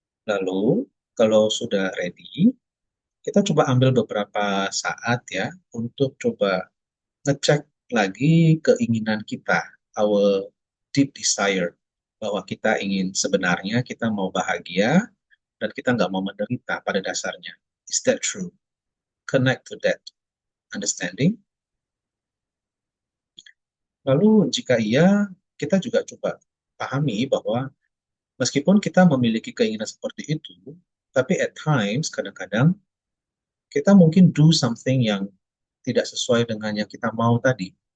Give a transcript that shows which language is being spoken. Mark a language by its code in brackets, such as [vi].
[id] Lalu, kalau sudah ready, kita coba ambil beberapa saat ya untuk coba ngecek lagi keinginan kita, [en] our deep desire, [id] bahwa kita ingin sebenarnya kita mau bahagia dan kita nggak mau menderita pada dasarnya. [en] Is that true? Connect to that understanding. [id] Lalu jika iya, kita juga coba pahami bahwa meskipun kita memiliki keinginan seperti itu, tapi [en] at times, [id] kadang-kadang, kita mungkin [en] do something [id] yang tidak sesuai dengan yang kita mau tadi.